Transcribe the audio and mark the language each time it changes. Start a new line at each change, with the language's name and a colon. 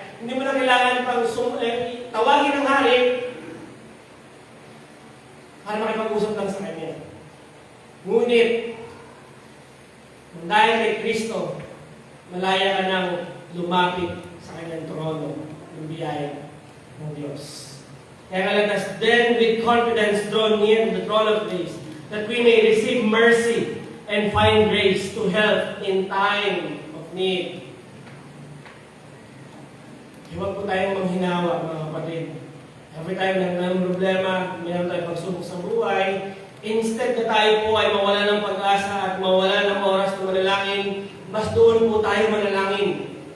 Filipino: Hindi mo na kailangan pang tawagin ng hari para makipag-usap lang sa kanya. Ngunit, dahil kay Kristo, malaya ka nang lumapit sa kanyang trono ng biyaya ng Diyos. Kaya kalatas,
English: then with confidence draw near to the throne of grace, that we may receive mercy and find grace to help in time of need.
Filipino: Huwag po tayong manghinawa, mga kapatid. Every time na may problema, mayroon tayong pagsubok sa buhay, instead na tayo po ay mawala ng pag-asa at mawala ng oras na manalangin, mas doon po tayo manalangin.